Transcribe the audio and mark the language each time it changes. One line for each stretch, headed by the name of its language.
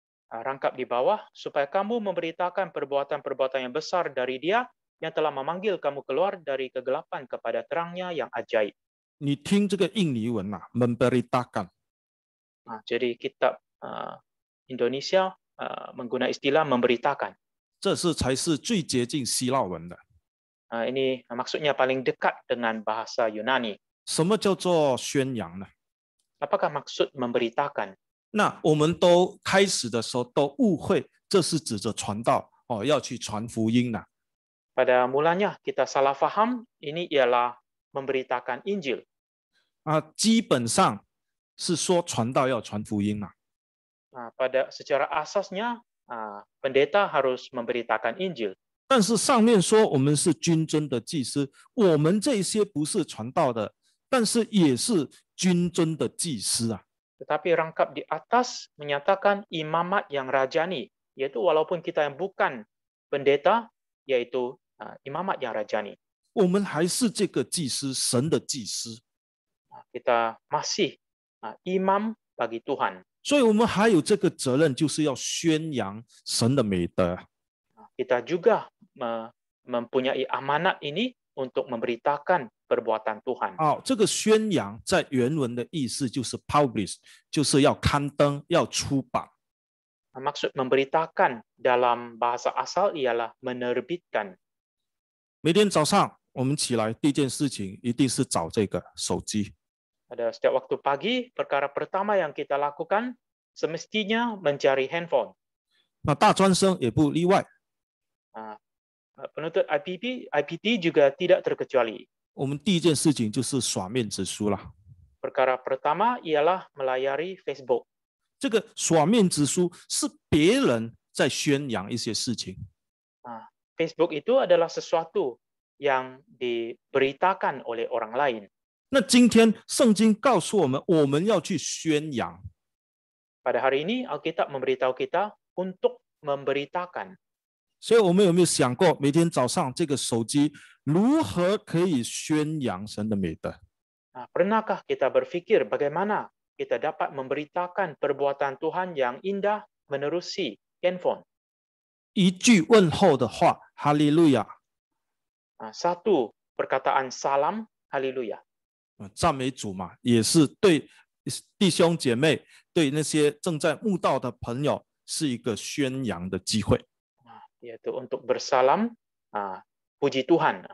Indonesian: rangkap di bawah, supaya kamu memberitakan perbuatan-perbuatan yang besar dari Dia yang telah memanggil kamu keluar dari kegelapan kepada terangnya yang ajaib.
Chinese: 你听这个印尼文啊 ，memberitakan，
Malay: Jadi kitab Indonesia menggunakan istilah memberitakan.
Chinese: 这才是最接近希腊文的。
Malay: Ini maksudnya paling dekat dengan bahasa Yunani.
Chinese: 什么叫做宣扬呢？
Malay: Apakah maksud memberitakan?
Chinese: 那我们都开始的时候都误会，这是指着传道哦，要去传福音呢。
Malay: Pada mulanya kita salah faham, ini ialah memberitakan Injil.
Chinese: 基本上是说传道要传福音啊。
Malay: Pada secara asasnya, pendeta harus memberitakan Injil.
Chinese: 但是上面说我们是君尊的祭司，我们这些不是传道的，但是也是君尊的祭司啊。
Malay: Tetapi rangkap di atas menyatakan imamat yang rajani, yaitu walaupun kita yang bukan pendeta, yaitu imamat yang rajani.
Chinese: 我们还是这个祭司，神的祭司，
Malay: Kita masih imam bagi Tuhan.
Chinese: 所以我们还有这个责任，就是要宣扬神的美德。
Malay: Kita juga mempunyai amanat ini untuk memberitakan perbuatan Tuhan.
Chinese: 这个宣扬在原文的意思就是 publish， 就是要刊登、要出版。
Malay: Maksud memberitakan dalam bahasa asal ialah menerbitkan.
Chinese: 每天早上我们起来，第一件事情一定是找这个手机。
Malay: Pada setiap waktu pagi, perkara pertama yang kita lakukan semestinya mencari handphone.
Chinese: 那大专生也不例外。
Malay: Penuntut IPT juga tidak terkecuali.
Chinese: 我们第一件事情就是耍面子书了。
Malay: Perkara pertama ialah melayari Facebook.
Chinese: 这个耍面子书是别人在宣扬一些事情，
Malay: Facebook itu adalah sesuatu yang diberitakan oleh orang lain.
Chinese: 那今天圣经告诉我们，我们要去宣扬。
Malay: Pada hari ini Alkitab memberitahu kita untuk memberitakan.
Chinese: 所以我们有没有想过，每天早上这个手机如何可以宣扬神的美德？
Malay: Pernahkah kita berpikir bagaimana kita dapat memberitakan perbuatan Tuhan yang indah menerusi handphone?
Chinese: 一句问候的话，哈利路亚，
Malay: Satu perkataan salam, haleluya.
Chinese: 赞美主嘛，也是对弟兄姐妹、对那些正在慕道的朋友，是一个宣扬的机会。
Malay: Yaitu untuk bersalam, puji Tuhan.